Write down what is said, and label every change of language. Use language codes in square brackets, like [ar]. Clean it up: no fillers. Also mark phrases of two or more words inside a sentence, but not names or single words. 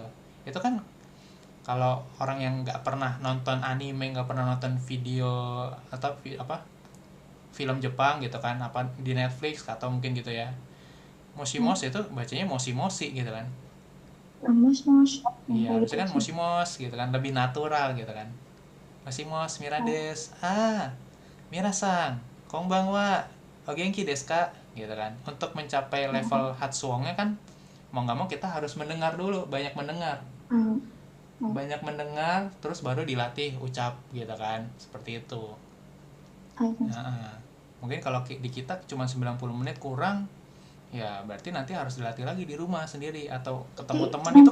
[id] Itu kan kalau orang yang nggak pernah nonton anime, nggak pernah nonton video atau film Jepang gitu kan, apa di Netflix atau mungkin gitu ya, mosimos itu bacanya mosi-mosi gitu kan. Mos-mos. Iya, harusnya kan mosimos gitu kan, lebih natural gitu kan. [ja] もしもし、ミラです. ミラさん、こんばんは、お元気 です か? [id] Gitu kan. Untuk mencapai level Hatsuongnya kan mau nggak mau kita harus mendengar dulu, banyak mendengar. Banyak mendengar, terus baru dilatih ucap gitu kan. Seperti itu. Mungkin kalau di kita cuma 90 menit kurang, ya berarti nanti harus dilatih lagi di rumah sendiri atau ketemu teman itu.